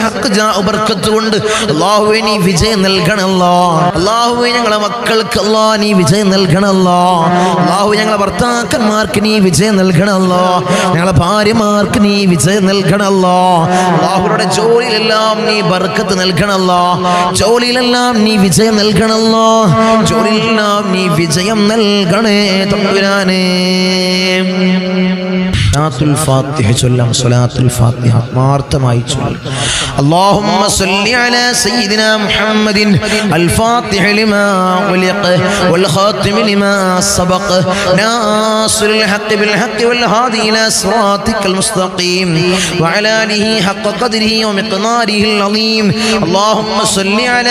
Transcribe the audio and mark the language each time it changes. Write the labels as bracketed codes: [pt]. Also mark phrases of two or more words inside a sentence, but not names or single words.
[ml] ഹക്ക് ജാ ബർക്കത്ത് കൊണ്ട് അല്ലാഹുവേ നീ വിജയം നൽകണം അല്ലാഹ് അല്ലാഹുവേ ഞങ്ങളെ മക്കൾക്ക് അല്ലാഹ് നീ വിജയം നൽകണം അല്ലാഹ് അല്ലാഹുവേ ഞങ്ങളെ ഭർത്താക്കന്മാർക്ക് നീ വിജയം നൽകണം അല്ലാഹ് ഞങ്ങളെ ഭാര്യമാർക്ക് നീ വിജയം നൽകണം അല്ലാഹ് അല്ലാഹുവേ ജോലിയിലെല്ലാം നീ ബർക്കത്ത് നൽകണം അല്ലാഹ് ജോലിയിലെല്ലാം നീ വിജയം നൽകണം അല്ലാഹ് ജോലിയിലെല്ലാം നീ വിജയം നൽകണേ തമ്പുരാനേ സലാത്തുൽ ഫാത്തിഹ ചൊല്ലാം സലാത്തുൽ ഫാത്തിഹ ആത്മാർത്ഥമായി ചൊല്ലാം [ar] اللهم صل على سيدنا محمد الفاتح لما ولق والخاتم لما سبق ناصر الحق بالحق والهادي إلى صراطك المستقيم وعلى آله حق قدره ومقداره العظيم اللهم صل على